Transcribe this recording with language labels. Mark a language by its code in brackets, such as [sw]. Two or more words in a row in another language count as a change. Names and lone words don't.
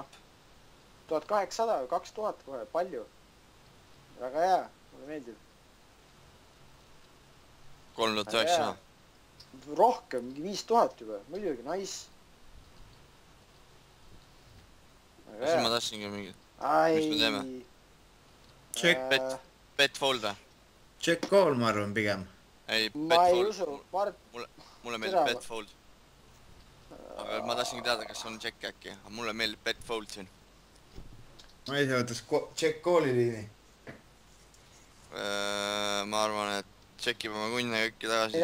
[et] No, 1800 või 2000 kohe, palju. Väga hea, mulle meeldib. 3900. Rohkem, mingi 5000 juba, muidugi, nice. Kas ma tahtsingi mingit? Mis me teeme? Check. [en] Bet fold [et] või? [en] Check call, [et] ma arvan pigem. Ei, ma ei usu, mulle meeldib [en] bet fold. [et] Aga ma tahtsingi teada, kas on check äkki, aga mulle meeldib [en] bet fold [et] siin. Ma ei tea, võttes [en] check call'i [et] liini. Ma arvan, et checkib oma kunne kõiki tagasi.